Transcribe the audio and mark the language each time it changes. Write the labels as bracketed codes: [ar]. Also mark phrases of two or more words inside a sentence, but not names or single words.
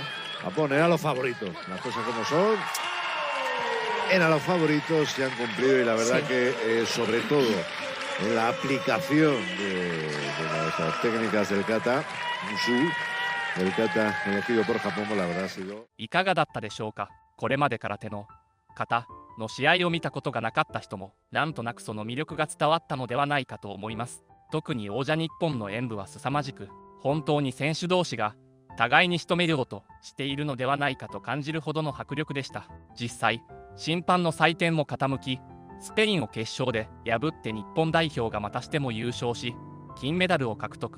[es] Japón era los favoritos, las cosas como son. Eran los favoritos, se han cumplido, y la verdad Sí. que sobre todo en la aplicación de las técnicas del kata, Wushu, el kata elegido por Japón, la verdad ha sido... [ja] いかがだったでしょうか。これまで空手の形の試合を見たことがなかった人もなんとなくその魅力が伝わったのではないかと思います。特に王者日本の演舞は凄まじく、本当に選手同士が互いに仕留めようとしているのではないかと感じるほどの迫力でした。実際審判の採点も傾き、スペインを決勝で破って日本代表がまたしても優勝し、金メダルを獲得。